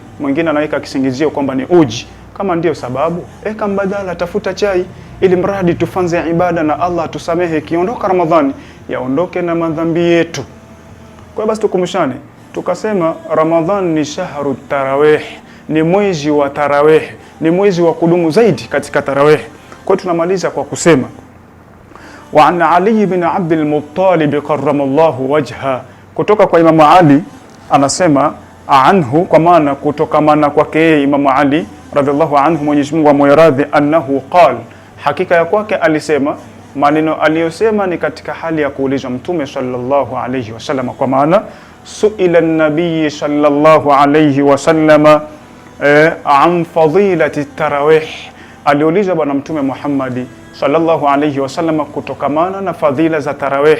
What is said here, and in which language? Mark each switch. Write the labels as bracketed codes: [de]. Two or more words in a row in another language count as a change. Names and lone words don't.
[sw] Mwingine anaweka kisingizio kwamba ni uji. Kama ndio sababu, eka mbadala, tafuta chai, ili mradi tufanze ibada na Allah tusamehe, kiondoka Ramadhani yaondoke na madhambi yetu. Kwa basi tukumshane, tukasema Ramadhani ni [ar] شهر تراويح, [sw] ni mwezi wa tarawih, ni mwezi wa kudumu zaidi katika tarawih. Kwa tunamaliza kwa kusema, [ar] وعن علي بن عبد المطلب كرم الله وجه, [sw] kutoka kwa Imam Ali anasema anhu, kwa maana kutokamana kwake yeye Imam Ali [ar] رضي الله عنه, [sw] Mwenyezi Mungu amwiradhi, [ar] أنه قال, [sw] hakika ya kwake alisema. Maneno aliyosema ni katika hali ya kuulizwa Mtume [ar] صلى الله عليه وسلم, [sw] kwa maana [ar] سئل النبي صلى الله عليه وسلم عن فضيلة تراويح, [sw] aliulizwa bwana Mtume Muhammad [ar] صلى الله عليه وسلم [sw] kutokamana na fadhila za tarawih.